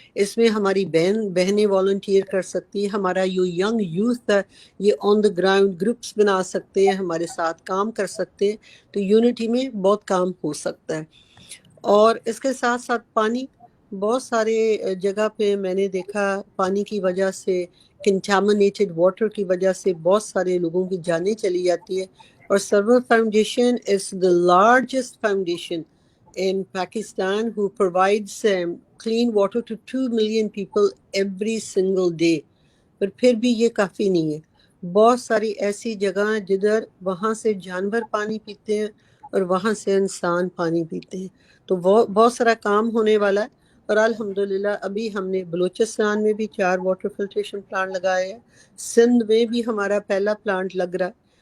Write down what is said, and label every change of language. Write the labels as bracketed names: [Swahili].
[Urdu] اس میں ہماری بہنیں والنٹیئر کر سکتی ہیں، ہمارا ینگ یوتھ ہے یہ آن دا گراؤنڈ گروپس بنا سکتے ہیں، ہمارے ساتھ کام کر سکتے ہیں. تو یونٹی میں بہت کام ہو سکتا ہے. اور اس کے ساتھ ساتھ پانی، بہت سارے جگہ پہ میں نے دیکھا پانی کی وجہ سے، کنٹامنیٹڈ واٹر کی وجہ سے بہت سارے لوگوں کی جانیں چلی جاتی ہے. [English] اور Sarwar foundation is the largest foundation in Pakistan who provides clean water to 2 million people every single day. [Urdu] پر پھر بھی یہ کافی نہیں ہے. بہت ساری ایسی جگہ ہیں جدھر وہاں سے جانور پانی پیتے ہیں اور وہاں سے انسان پانی پیتے ہیں. تو بہت سارا کام ہونے والا ہے. اور الحمدللہ ابھی ہم نے بلوچستان میں بھی 4 واٹر فلٹریشن پلانٹ لگائے ہیں، سندھ میں بھی ہمارا پہلا پلانٹ لگ رہا ہے.